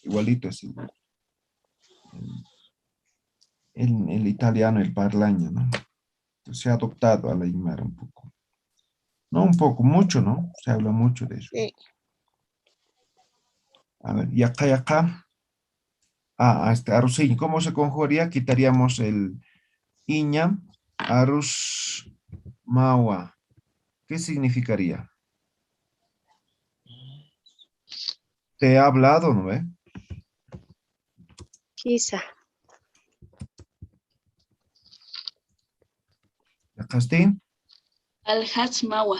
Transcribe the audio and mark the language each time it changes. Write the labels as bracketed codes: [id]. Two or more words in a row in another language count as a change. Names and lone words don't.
[es] Igualito es el italiano, el parlaña, ¿no? Entonces, se ha adoptado a la aymara un poco. No un poco, mucho, ¿no? Se habla mucho de eso. Sí. A ver, y acá y acá. Ah, este arruciña. ¿Cómo se conjugaría? Quitaríamos el iña, [ay] arus mawa. [es] ¿Qué significaría? Te he hablado, ¿no ve? Quizá. Acá está. [ay] Alhatsmawa.